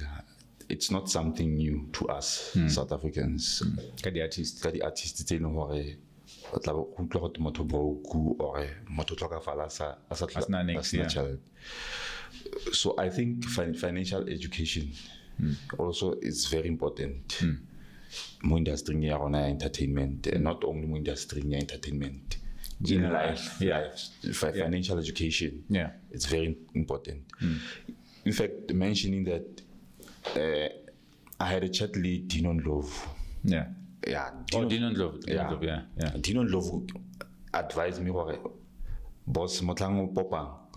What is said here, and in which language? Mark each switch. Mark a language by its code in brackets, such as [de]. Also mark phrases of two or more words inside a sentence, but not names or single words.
[en] It's not something new to us, South Africans. The artists. The artists, they know So I think financial education also is very important. [tn] Mo industry ya entertainment, [en] and not only [tn] mo industry ya entertainment. [en] In life, financial education, it's very important. In fact, mentioning that I had a chat lead, Dinon Love. Dinon Love. Dinon Love advised me, boss, [tn] motlango popa.